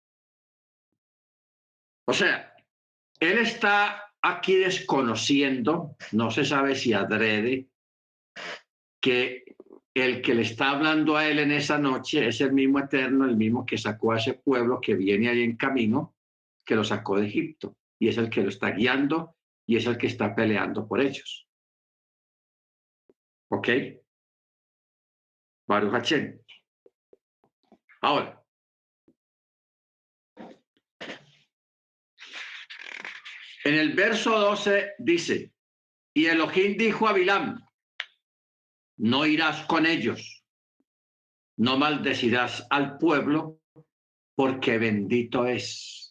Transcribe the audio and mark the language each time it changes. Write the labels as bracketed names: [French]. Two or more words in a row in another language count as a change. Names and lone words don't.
[Spanish] O sea, él está aquí desconociendo, no se sabe si adrede, que el que le está hablando a él en esa noche es el mismo Eterno, el mismo que sacó a ese pueblo que viene ahí en camino, que lo sacó de Egipto, y es el que lo está guiando y es el que está peleando por ellos. [Hebrew] ¿Ok? ברוך השם. [Spanish] Ahora, en el verso 12 dice, y Elohim dijo a Bilam, no irás con ellos, no maldecirás al pueblo, porque bendito es.